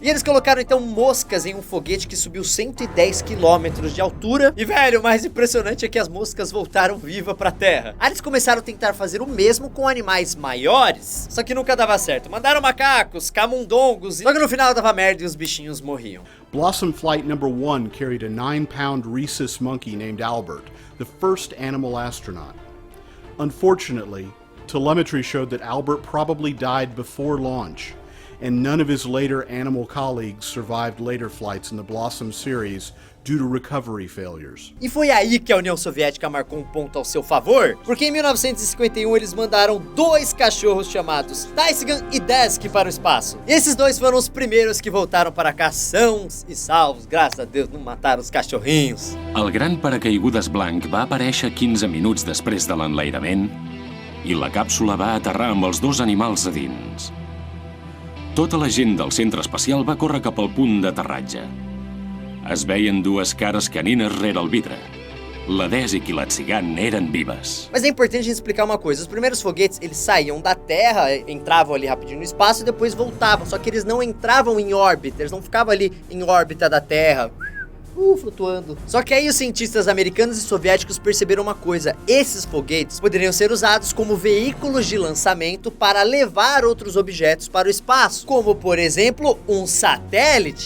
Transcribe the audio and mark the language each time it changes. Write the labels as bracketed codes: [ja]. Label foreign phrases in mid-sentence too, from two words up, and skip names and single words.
[pt] E eles colocaram então moscas em um foguete que subiu 110 quilômetros de altura. E velho, o mais impressionante é que as moscas voltaram vivas pra Terra. Aí eles começaram a tentar fazer o mesmo com animais maiores, só que nunca dava certo. Mandaram macacos, camundongos, só que no final dava merda e os bichinhos morriam. [en] Blossom Flight number 1 carried a 9-pound rhesus monkey named Albert, the first animal astronaut. Unfortunately, telemetry showed that Albert probably died before launch, and none of his later animal colleagues survived later flights in the Blossom series due to recovery failures. [pt] E foi aí que a União Soviética marcou um ponto ao seu favor, porque em 1951 eles mandaram 2 cachorros chamados Taisygan e Desk para o espaço. E esses 2 foram os primeiros que voltaram para cá sãos e salvos, graças a Deus não mataram os cachorrinhos. [ca] El gran paracaigudes blanc va aparèixer 15 minuts després de l'enlairament i la càpsula va aterrar amb els 2 animals a dins. Tota la gent del centre espacial va córrer cap al punt d'aterratge. Es veien 2 cares canines rere el vidre. La Desic e la Tsigan eren vives. [pt] Mas é importante a gente explicar uma coisa. Os primeiros foguetes, eles saíam da Terra, entravam ali rapidinho no espaço e depois voltavam. Só que eles não entravam em órbita, eles não ficavam ali em órbita da Terra, flutuando. Só que aí os cientistas americanos e soviéticos perceberam uma coisa: esses foguetes poderiam ser usados como veículos de lançamento para levar outros objetos para o espaço, como por exemplo um satélite.